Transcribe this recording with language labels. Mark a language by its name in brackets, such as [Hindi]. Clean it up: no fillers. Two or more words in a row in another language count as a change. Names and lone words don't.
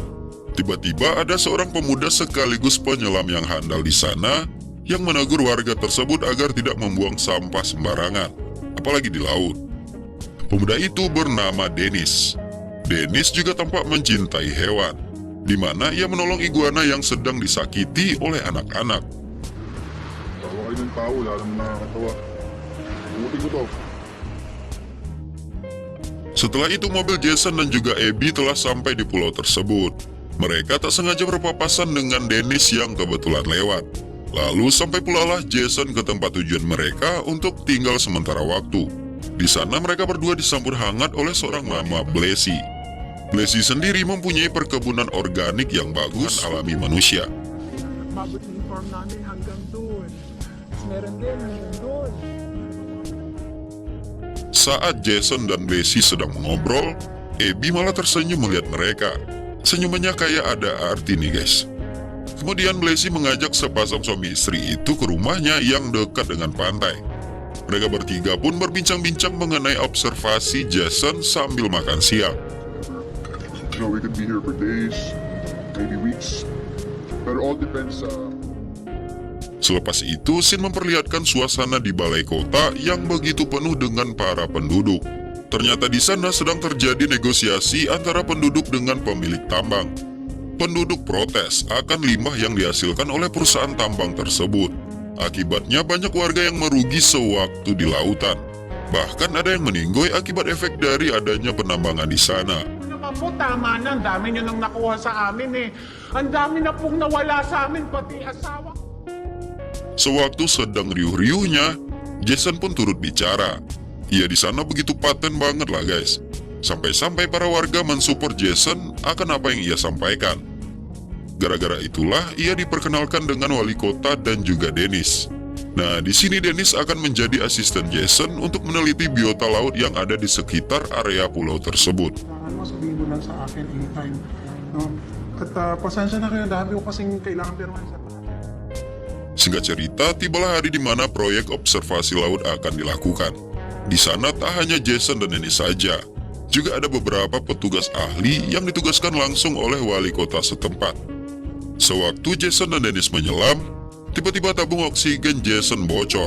[Indonesian] Tiba-tiba ada seorang pemuda sekaligus penyelam yang handal di sana yang menegur warga tersebut agar tidak membuang sampah sembarangan, apalagi di laut. Pemuda itu bernama Dennis. Dennis juga tampak mencintai hewan, di mana ia menolong iguana yang sedang disakiti oleh anak-anak. [Filipino] Tawa kayo ng tao, wala namang nakakatawa. Buti ko to. [Indonesian] Setelah itu mobil Jason dan juga Abby telah sampai di pulau tersebut. Mereka tak sengaja berpapasan dengan Dennis yang kebetulan lewat. Lalu sampai pula lah Jason ke tempat tujuan mereka untuk tinggal sementara waktu. Di sana mereka berdua disambut hangat oleh seorang nama Blessy. Blessy sendiri mempunyai perkebunan organik yang bagus alami manusia. [Filipino] Mabot yung farm namin hanggang doon. Meron din doon. [Indonesian] Saat Jason dan Blessy sedang mengobrol, Abby malah tersenyum melihat mereka. Senyumannya kayak ada arti nih guys. Kemudian Blessy mengajak sepasang suami istri itu ke rumahnya yang dekat dengan pantai. Mereka bertiga pun berbincang-bincang mengenai observasi Jason sambil makan siang. [English] You know, we could be here for days, maybe weeks. But it all depends [Indonesian] Selepas itu, scene memperlihatkan suasana di balai kota yang begitu penuh dengan para penduduk. Ternyata di sana sedang terjadi negosiasi antara penduduk dengan pemilik tambang. Penduduk protes akan limbah yang dihasilkan oleh perusahaan tambang tersebut. Akibatnya banyak warga yang merugi sewaktu di lautan. Bahkan ada yang meninggoy akibat efek dari adanya penambangan di sana. [Filipino] Naman po, tama na. Ang dami nyo nang nakuha sa amin eh. Ang dami na pong nawala sa amin, pati asawa. [Indonesian] Sewaktu sedang riuh-riuhnya, Jason pun turut bicara. Ia di sana begitu paten banget lah guys. Sampai-sampai para warga mensupport Jason akan apa yang ia sampaikan. Gara-gara itulah ia diperkenalkan dengan wali kota dan juga Dennis. Nah, di sini Dennis akan menjadi asisten Jason untuk meneliti biota laut yang ada di sekitar area pulau tersebut. [Filipino] Kailangan mo, sabihin mo lang sa akin anytime. No? At pasensya na kayo, dami ko kasing kailangan pirmahan sa [Indonesian] Singkat cerita, tibalah hari di mana proyek observasi laut akan dilakukan. Di sana tak hanya Jason dan Dennis saja. Juga ada beberapa petugas ahli yang ditugaskan langsung oleh wali kota setempat. Sewaktu Jason dan Dennis menyelam, tiba-tiba tabung oksigen Jason bocor.